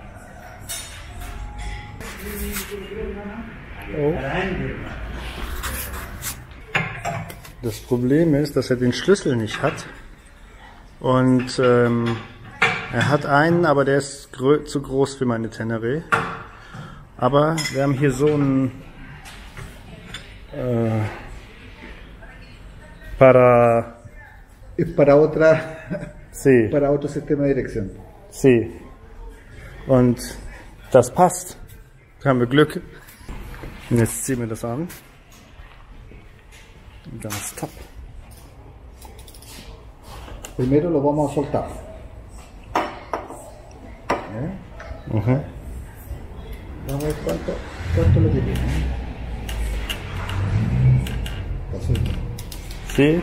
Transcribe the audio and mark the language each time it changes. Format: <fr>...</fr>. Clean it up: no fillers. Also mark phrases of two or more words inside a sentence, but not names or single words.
<de>Oh. Das Problem ist, dass er den Schlüssel nicht hat. Und er hat einen, aber der ist zu groß für meine Tenere. Aber wir haben hier so einen para</de> <es>otra, sí. Para otro sistema de dirección. Sí.</es> <de>Und das passt. Da haben wir Glück. Und jetzt ziehen wir das an. Und dann ist top.</de> <es>Primero lo vamos a soltar. Vamos a ver cuánto lo tiene. Así. Sí.</es>